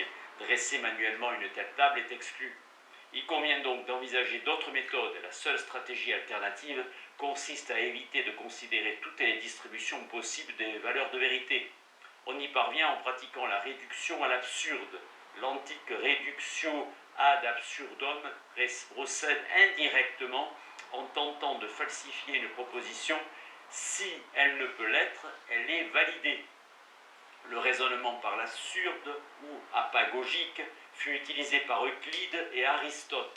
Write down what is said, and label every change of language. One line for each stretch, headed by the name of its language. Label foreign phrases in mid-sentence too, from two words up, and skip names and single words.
French: Dresser manuellement une telle table est exclu. Il convient donc d'envisager d'autres méthodes. La seule stratégie alternative consiste à éviter de considérer toutes les distributions possibles des valeurs de vérité. On y parvient en pratiquant la réduction à l'absurde. L'antique
Latin: reductio ad absurdum
French: procède indirectement en tentant de falsifier une proposition. Si elle ne peut l'être, elle est validée. Le raisonnement par l'absurde ou apagogique fut utilisé par Euclide et Aristote.